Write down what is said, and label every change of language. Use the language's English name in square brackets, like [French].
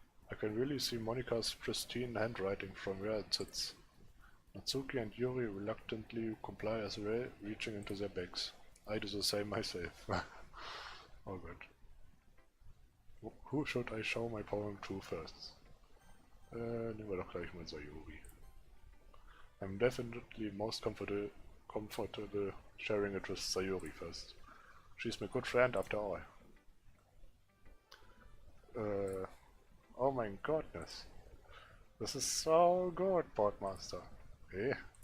[English] I can really see Monika's pristine handwriting from where it sits. Natsuki and Yuri reluctantly comply as well, reaching into their bags. I do the same myself. Oh god. Who should I show my poem to first? [German] Nehmen wir doch gleich mal Sayori. [English] I'm definitely most comfortable sharing it with Sayori first. She's my good friend after all. Oh my goodness. This is so good, Boardmaster. Eh?